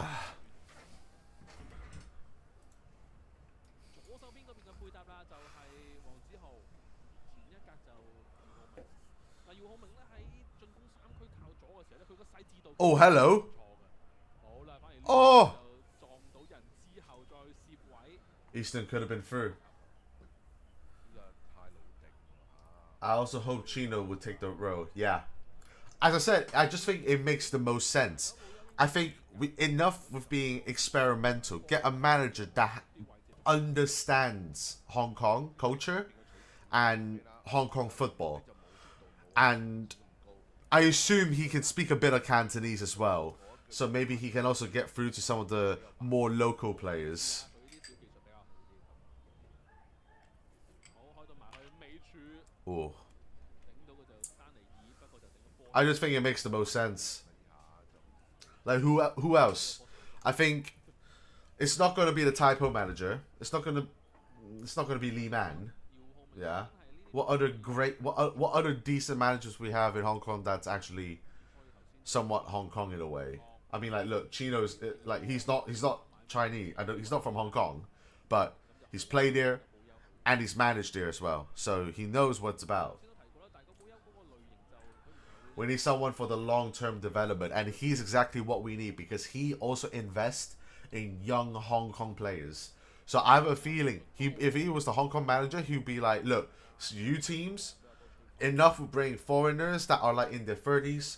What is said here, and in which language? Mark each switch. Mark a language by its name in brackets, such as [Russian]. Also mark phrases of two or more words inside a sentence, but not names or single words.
[Cantonese] 左手邊嗰邊嘅配搭啦，就係黃子豪，前一格就姚浩明。嗱，姚浩明咧喺進攻3區靠左嘅時候咧，佢個細緻度 [English] Oh, hello. [Cantonese] 唔錯嘅。好啦，反而呢哦就撞到人之後再攝位。 [English] Eastern could have been through. [Cantonese] 呢個太老定喎 [English] I also hope Chino would take the role. Yeah. As I said, I just think it makes the most sense. I think enough with being experimental. Get a manager that understands Hong Kong culture and Hong Kong football. And I assume he can speak a bit of Cantonese as well. So maybe he can also get through to some of the more local players. [Cantonese] 佢啲小技術比較好啲。好，開到埋去尾柱， Oh. 頂到佢就丹尼爾，不過就頂個波。 [English] I just think it makes the most sense. Like who else? I think it's not going to be the typo manager. It's not going to be Lee Man. 姚浩明 Yeah. What other decent managers we have in Hong Kong that's actually somewhat Hong Kong in a way? I mean, like, look, Chino's like he's not Chinese. He's not from Hong Kong, but he's played there and he's managed there as well, so he knows what's about. [Cantonese] 先都提過啦，但係個保休嗰個類型就佢唔係 [English] We need someone for the long-term development, and he's exactly what we need because he also invests in young Hong Kong players. So I have a feeling if he was the Hong Kong manager, he'd be like, look, you teams, enough with bringing foreigners that are like in their 30s.